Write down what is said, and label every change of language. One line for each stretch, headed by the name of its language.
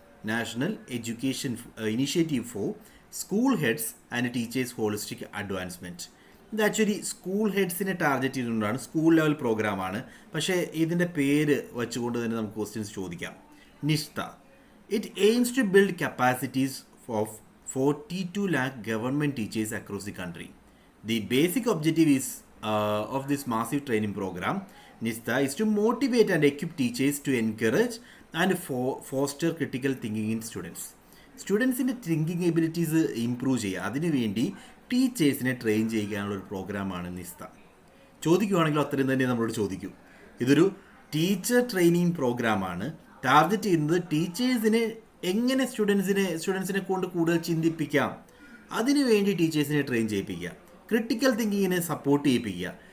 English: National education initiative for school heads and teachers holistic advancement.
Malayalam: ഇത് actually school ഹെഡ്സിനെ target ചെയ്തുകൊണ്ടാണ്, school level പ്രോഗ്രാമാണ്. പക്ഷേ ഇതിൻ്റെ പേര് വെച്ചുകൊണ്ട് തന്നെ നമുക്ക് ക്വസ്റ്റ്യൻസ് ചോദിക്കാം.
English: Nishtha, it aims to build capacities of 42 lakh government teachers across the country. The basic objective is of this massive training program, NISTA, is to motivate and equip teachers to encourage and foster critical thinking in students.
Malayalam: സ്റ്റുഡൻസിൻ്റെ thinking abilities improve ചെയ്യുക, അതിനുവേണ്ടി ടീച്ചേഴ്സിനെ train ചെയ്യാനുള്ളൊരു പ്രോഗ്രാമാണ് നിസ്ത. ചോദിക്കുവാണെങ്കിൽ അത്രയും തന്നെ നമ്മളോട് ചോദിക്കും. ഇതൊരു teacher training പ്രോഗ്രാമാണ്. ടാർഗറ്റ് ചെയ്യുന്നത് ടീച്ചേഴ്സിനെ എങ്ങനെ സ്റ്റുഡൻസിനെ കൊണ്ട് കൂടുതൽ ചിന്തിപ്പിക്കാം, അതിനുവേണ്ടി ടീച്ചേഴ്സിനെ ട്രെയിൻ ചെയ്യിപ്പിക്കുക, ക്രിട്ടിക്കൽ തിങ്കിങ്ങിനെ സപ്പോർട്ട് ചെയ്യിപ്പിക്കുക,